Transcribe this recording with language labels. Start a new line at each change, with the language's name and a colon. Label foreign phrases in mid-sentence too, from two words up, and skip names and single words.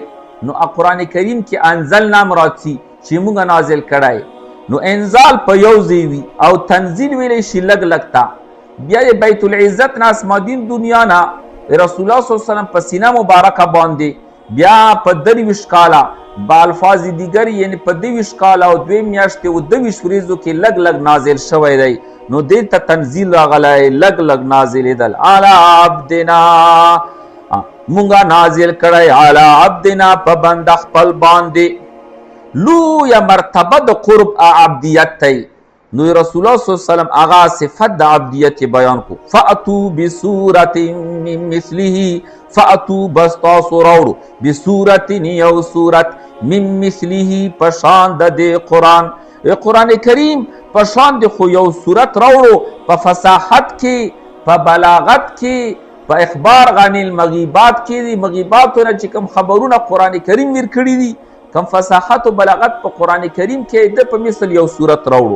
Pashto: نو قرآن کریم کې انزلنا مراد چې مونږه نازل کړی. نو انزال په یو ځای وي او تنزیل ویلی شي لږ لږ ته. بیا د بیت العزت نه آسماني دنیا نه رسول الله
Arabic: صلی الله علیه وسلم
Pashto: په سینه مبارکه باندې بیا په 23 کاله
Persian: با الفاظ دیگر
Pashto: یعنی په 23 کاله او 2 میاشتې او 22 ورځو کې لږ لږ نازل شوی دی. نو دې ته تنزیل راغلی لږ لږ نازلېدل.
Arabic: علی عبدنا
Pashto: مونږه نازل کړی
Arabic: علی عبدنا
Pashto: په بنده خپل باندې. لویه مرتبه د قرب عبدیت تی. نو رسول الله
Arabic: صلی الله علیه وسلم
Pashto: هغه صفت د عبدیت بیان کو.
Arabic: فأتوا بصورت من مثله،
Pashto: فأتوا بس تاسو راوړو بصورت یو صورت
Arabic: من مثله
Pashto: پشان د قرآن. قرآن کریم پشان د خو یو صورت راوړو په فصاحت کې، په بلاغت کې، په
Arabic: اخبار غن المغیبات
Pashto: کې. د مغیباتونه چې کوم خبرونه قرآن کریم ورکړي دي، کم فصاحت و بلاغت په قرآن کریم کې د په مثل یو صورت راوړو.